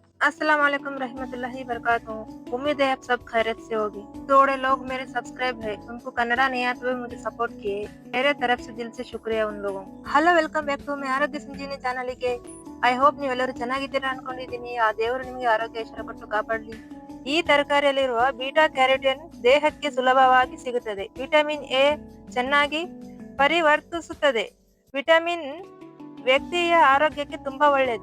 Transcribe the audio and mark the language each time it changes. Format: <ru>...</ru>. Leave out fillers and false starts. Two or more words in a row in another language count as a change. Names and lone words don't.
<ar>السلام عليكم ورحمة الله وبركاته.</ar> <hi>उम्मीद है आप सब खैरियत से होगी। थोड़े लोग मेरे सब्सक्राइब है, उनको कन्नड़ा नहीं आता हुए मुझे सपोर्ट किए, मेरे तरफ से दिल से शुक्रिया उन लोगों को.</hi> <en>hello welcome back to my</en> <kn>ಆರೋಗ್ಯ ಸಂಜೀವಿನಿ ಚಾನಲ್ಗೆ.</kn> <en>I hope</en> <kn>ನೀವೆಲ್ಲರೂ ಚೆನ್ನಾಗಿದ್ದೀರಾ ಅನ್ಕೊಂಡಿದ್ದೀನಿ. ಆ ದೇವರು ನಿಮಗೆ ಆರೋಗ್ಯ ಐಶ್ವರ್ಯ ಕೊಟ್ಟು ಕಾಪಾಡಲಿ. ಈ ತರಕಾರಿಯಲ್ಲಿರುವ</kn> <en>beta carotene</en> <kn>ದೇಹಕ್ಕೆ ಸುಲಭವಾಗಿ ಸಿಗುತ್ತದೆ.</kn> <en>vitamin A</en> <kn>ಚೆನ್ನಾಗಿ ಪರಿವರ್ತಿಸುತ್ತದೆ. ವಿಟಮಿನ್ ವ್ಯಕ್ತಿಯ ಆರೋಗ್ಯಕ್ಕೆ ತುಂಬಾ ಒಳ್ಳೆಯದು.</kn>